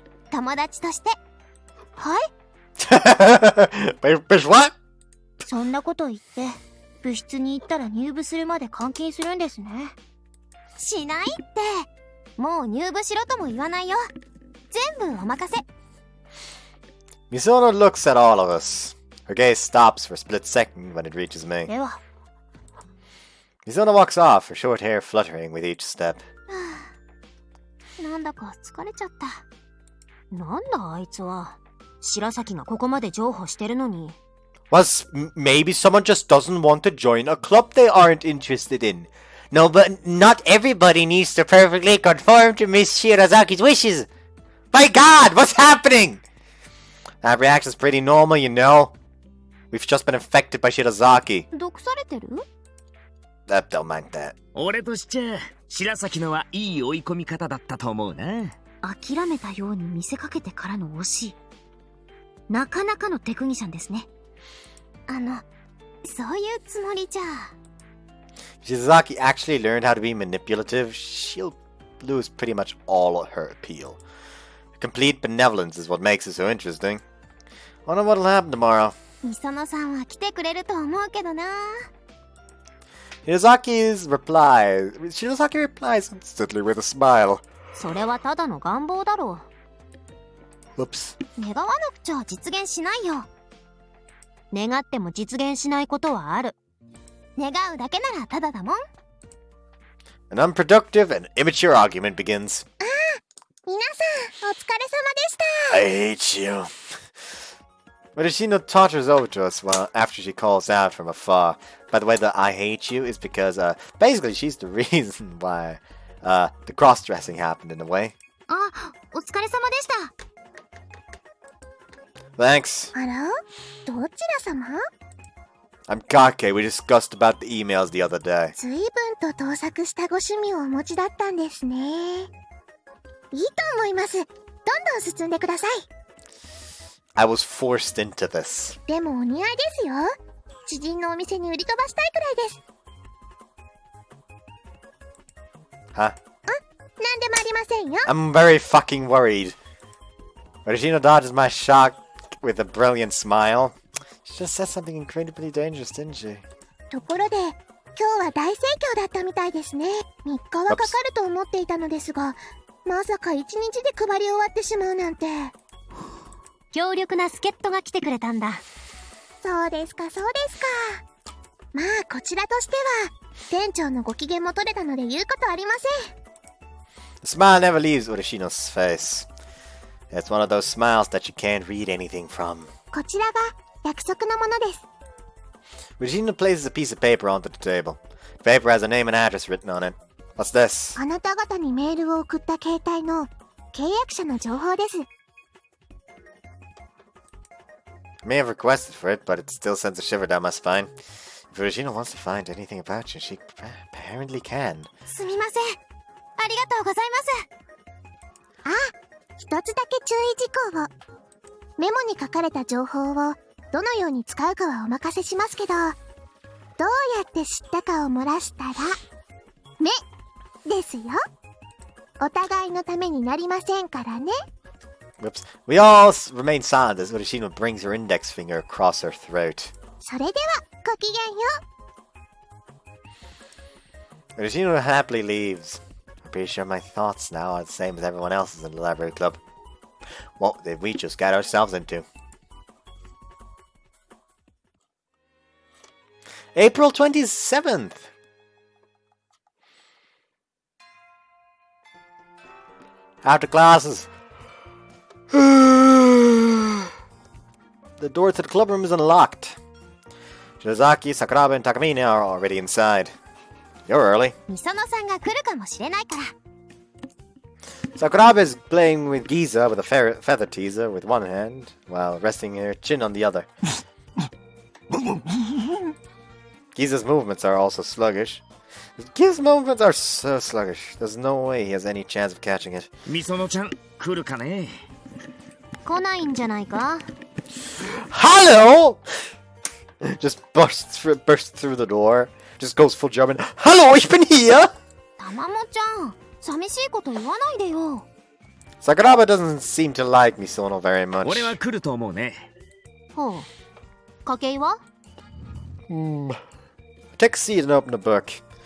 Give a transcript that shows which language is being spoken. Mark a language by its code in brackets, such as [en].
[ja] 友達として。はい？ [en] Bitch, what? [ja] そんなこと言って、部室に行ったら入部するまで監禁するんですね。しないって。もう入部しろとも言わないよ。全部お任せ。 [en] Misono looks at all of us. Her gaze stops for a split second when it reaches me. [ja] では。 [en] Misono walks off, her short hair fluttering with each step. [ja] なんだか疲れちゃった。なんだあいつは。白崎がここまで譲歩してるのに。 [en] Well, maybe someone just doesn't want to join a club they aren't interested in. No, but not everybody needs to perfectly conform to Miss Shirazaki's wishes. My God, what's happening? That reaction's pretty normal, you know. We've just been infected by Shirazaki. 毒されてる？ Don't mind that. [ja] 俺としちゃ白崎のはいい追い込み方だったと思うな。諦めたように見せかけてからの惜しい。なかなかのテクニシャンですね。そういうつもりじゃ。 [en] If Shizaki actually learned how to be manipulative, she'll lose pretty much all of her appeal. Complete benevolence is what makes it so interesting. Wonder what'll happen tomorrow. [ja] みそのさんは来てくれると思うけどな。 [en] Shirazaki replies instantly with a smile. [ja] それはただの願望だろう。 [en] Whoops. [ja] 願わなくちゃ実現しないよ。願っても実現しないことはある。願うだけならただだもん。 [en] An unproductive and immature argument begins. [ja] 皆さん、お疲れ様でした。 [en] I hate you. But Ishino totters over to us after she calls out from afar. By the way, the I hate you is because basically she's the reason why the cross-dressing happened in a way. [ja] あ、お疲れ様でした。 [en] Thanks. あら？どちら様？ I'm Kake. We discussed about the emails the other day. [ja] 随分と盗作したご趣味をお持ちだったんですね。いいと思います。どんどん進んでください。 I was forced into this. でもお似合いですよ。知人のお店に売り飛ばしたいくらいです。 [en] Huh? [ja] なんでもありませんよ。 [en] I'm very fucking worried. Urashino dodges my shock with a brilliant smile. She just said something incredibly dangerous, didn't she? [ja] ところで、今日は大盛況だったみたいですね。3日はかかると思っていたのですが、まさか1日で配り終わってしまうなんて。強力な助っ人が来てくれたんだ。そうですか、そうですか。まあ、こちらとしては、店長のご機嫌も取れたので言うことありません。 [en] The smile never leaves Urashino's face. It's one of those smiles that you can't read anything from. こちらが約束のものです。 Urashino places a piece of paper onto the table. The paper has a name and address written on it. What's this? [ja] あなた方にメールを送った携帯の契約者の情報です。 [en] I may have requested for it, but it still sends a shiver down my spine. If Urashino wants to find anything about you, she apparently can. [ja] すみません。ありがとうございます。あ、一つだけ注意事項を。メモに書かれた情報をどのように使うかはお任せしますけど、どうやって知ったかを漏らしたら、目ですよ。お互いのためになりませんからね。 [en] Whoops. We all remain silent as Urashino brings her index finger across her throat. [ja] それでは、ごきげんよう。 [en] Urashino happily leaves. I'm pretty sure my thoughts now are the same as everyone else's in the library club. What did we just get ourselves into? April 27th. After classes. The door to the clubroom is unlocked. Shinozaki, Sakuraba, and Takamine are already inside. You're early. [ja] みそのさんが来るかもしれないから。 [en] Sakuraba is playing with Giza with a feather teaser with one hand, while resting her chin on the other. Giza's movements are also sluggish. Giza's movements are so sluggish. There's no way he has any chance of catching it. [ja] みそのちゃん来るかね。来ないんじゃないか。 [en] Hello! Just bursts through the door. Just goes full German. Hello, [de] ich bin [en] here! [ja] たまもちゃん、寂しいこと言わないでよ。 [en] Sakuraba doesn't seem to like Misono very much. [ja] 俺は来ると思うね。ほう。筧は？ [en] Take a seat and open the book.